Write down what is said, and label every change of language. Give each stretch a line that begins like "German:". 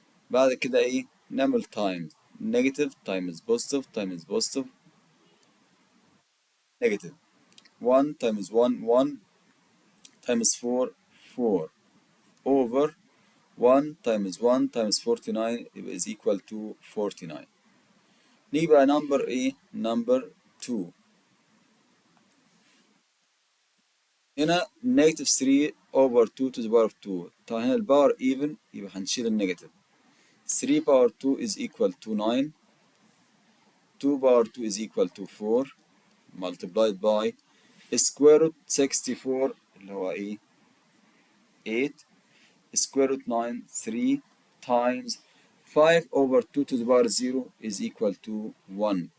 Arabic: بعد كده ايه نعمل
English: times negative times positive times positive negative 1 times 1 1 times 4 4 over 1 times 1 times 49 is equal to 49.
Arabic: نيجي بقى number ايه number 2.
English: هنا negative 3 over 2 to the power of 2.
Arabic: طبعا هنا الباور
English: even
Arabic: يبقى هنشيل النيجاتيف
English: 3 power 2 is equal to 9 2 power 2 is equal to 4 multiplied by square root 64 اللي هو ايه 8 square root 9 3 times 5 over 2 to the power 0 is equal to 1.